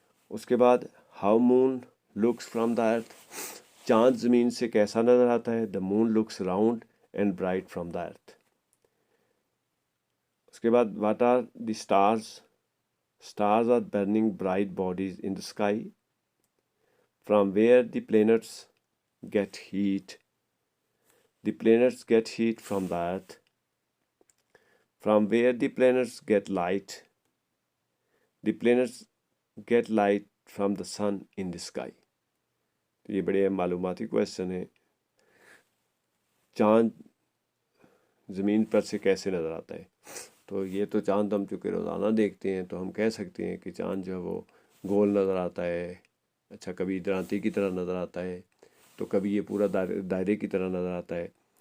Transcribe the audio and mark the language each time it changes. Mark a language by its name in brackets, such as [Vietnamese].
[Hindi] उसके बाद [English] How moon looks from the earth. [Hindi] चाँद ज़मीन से कैसा नज़र आता है? [English] The moon looks round and bright from the earth. [Hindi] उसके बाद [English] What are the stars. Stars are burning bright bodies in the sky. From where the planets get heat. The planets get heat from the earth. From where the planets get light. The planets get light from the sun in the sky. [Hindi] तो ये बड़े मालूमाती question है. चाँद ज़मीन पर से कैसे नज़र आता है? तो ये तो चाँद हम चूँकि रोज़ाना देखते हैं, तो हम कह सकते हैं कि चाँद जो है वो गोल नज़र आता है. अच्छा, कभी दरांती की तरह नज़र आता है, तो कभी ये पूरा दायरे की तरह नज़र आता है.